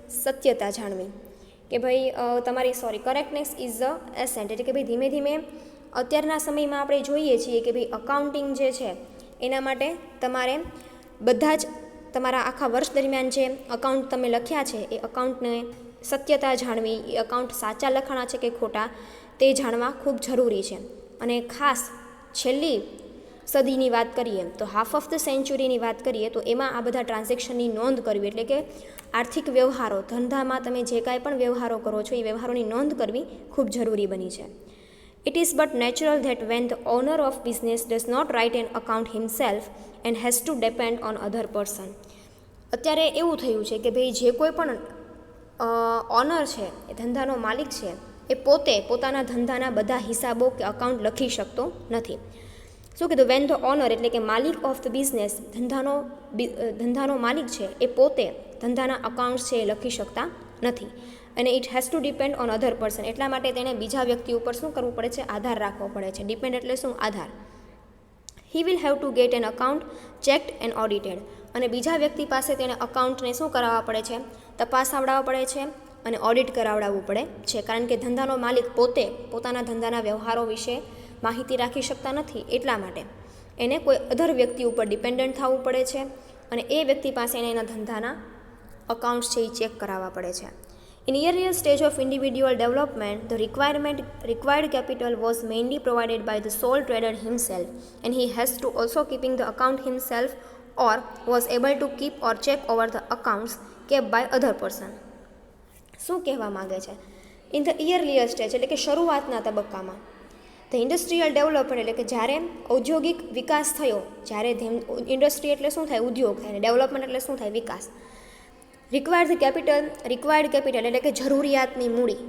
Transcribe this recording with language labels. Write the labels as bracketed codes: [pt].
[gu] સત્યતા જાણવી કે ભાઈ તમારી [en] correctness is a ascent [gu] એટલે કે ભાઈ ધીમે ધીમે અત્યારના સમયમાં આપણે જોઈએ છીએ કે ભાઈ અકાઉન્ટિંગ જે છે એના માટે તમારે બધા જ તમારા આખા વર્ષ દરમિયાન જે અકાઉન્ટ તમે લખ્યા છે એ અકાઉન્ટને સત્યતા જાણવી, એ અકાઉન્ટ સાચા લખાણા છે કે ખોટા તે જાણવા ખૂબ જરૂરી છે. અને ખાસ છેલ્લી સદીની વાત કરીએ તો હાફ ઓફ ધ સેન્ચુરીની વાત કરીએ તો એમાં આ બધા ટ્રાન્ઝેક્શનની નોંધ કરવી એટલે કે આર્થિક વ્યવહારો, ધંધામાં તમે જે કાંઈ પણ વ્યવહારો કરો છો એ વ્યવહારોની નોંધ કરવી ખૂબ જરૂરી બની છે. [en] It is but natural that when the owner of business does not write an account himself and has to depend on other person. [gu] અત્યારે એવું થયું છે કે ભાઈ જે કોઈ પણ ઓનર છે, એ ધંધાનો માલિક છે, એ પોતે પોતાના ધંધાના બધા હિસાબો કે અકાઉન્ટ લખી શકતો નથી. શું કીધું? [en] when the owner [gu] એટલે કે માલિક ઓફ ધ બિઝનેસ, ધંધાનો માલિક છે એ પોતે ધંધાના અકાઉન્ટ્સ છે એ લખી શકતા નથી અને [en] It has to depend on other person. [gu] એટલા માટે તેણે બીજા વ્યક્તિ ઉપર શું કરવું પડે છે? આધાર રાખવો પડે છે. ડિપેન્ડ એટલે શું? આધાર. [en] He will have to get an account checked and audited. [gu] અને બીજા વ્યક્તિ પાસે તેણે અકાઉન્ટને શું કરાવવા પડે છે? તપાસાવડાવવા પડે છે અને ઓડિટ કરાવડાવવું પડે છે. કારણ કે ધંધાનો માલિક પોતે પોતાના ધંધાના વ્યવહારો વિશે માહિતી રાખી શકતા નથી, એટલા માટે એને કોઈ અધર વ્યક્તિ ઉપર ડિપેન્ડન્ટ થવું પડે છે અને એ વ્યક્તિ પાસે એને એના ધંધાના અકાઉન્ટ્સ છે એ ચેક કરાવવા પડે છે. [en] In earlier stage of individual development, the required capital was mainly provided by the sole trader himself, and he has to also keeping the account himself or was able to keep or check over the accounts kept by other person. [gu] શું કહેવા માંગે છે? [en] in the earlier stage [gu] એટલે કે શરૂઆતના તબક્કામાં the industrial development એટલે કે જ્યારે ઔદ્યોગિક વિકાસ થયો, જ્યારે ઇન્ડસ્ટ્રી એટલે શું થાય? ઉદ્યોગ થાય, અને ડેવલપમેન્ટ એટલે શું થાય? વિકાસ. રિક્વાયર્ડ કેપિટલ એટલે કે જરૂરિયાતની મૂડી.